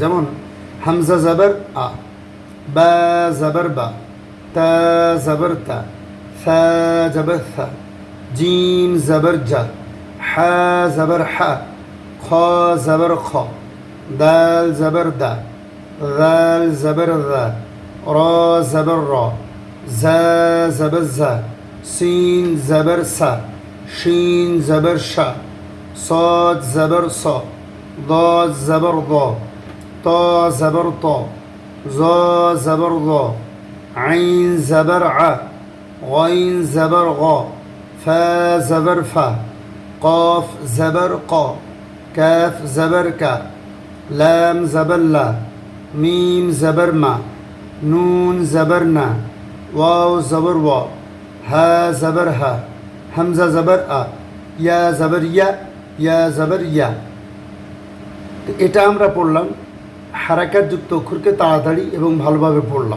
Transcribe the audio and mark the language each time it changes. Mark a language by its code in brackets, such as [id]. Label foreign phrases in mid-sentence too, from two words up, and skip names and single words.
[bn] যেমন হামজা জবর আ, বা জবর বা, তা জবর তা, ফা জবর থা, জিম জবর জা, হা জবর হা, খ জবর খ, দাল জবর দা, [ar] ذال زبر ذا، را زبر را، زا زبر زا، سين زبر سا، شين زبر شا، صاد زبر صا، ضاد زبر ضا، طا زبر طا، ظا زبر ظا، عين زبر ع، غين زبر غا، فا زبر فا، قاف زبر قا، كاف زبر كا، لام زبر لا، [bn] মিম জবর মা, নুন জবর না, ওয়াও জবর ওয়া, হা জবর হা, হামজা জবর আ, ইয়া জবর ইয়া, ইয়া জবর ইয়া। এটা আমরা পড়লাম, হারাকাত যুক্ত অক্ষরকে তাড়াতাড়ি এবং ভালোভাবে পড়লাম।